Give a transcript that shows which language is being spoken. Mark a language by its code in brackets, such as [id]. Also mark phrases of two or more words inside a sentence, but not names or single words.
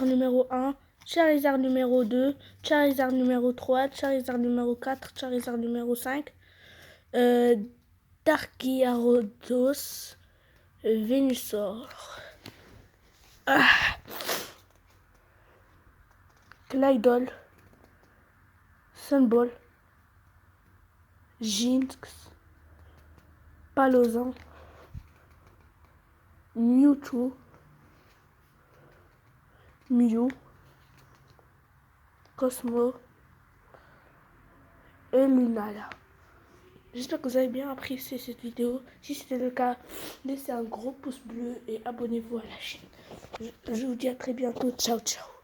[fr] numéro 1, Charizard numéro 2, Charizard numéro 3, Charizard numéro 4, Charizard numéro 5, Dark-Gyarados, Venusaur, Claydol, Sunball, Jinx, Palozan, Mewtwo, Mew, Cosmo et Lunala. J'espère que vous avez bien apprécié cette vidéo. Si c'était le cas, laissez un gros pouce bleu et abonnez-vous à la chaîne. Je vous dis à très bientôt. Ciao.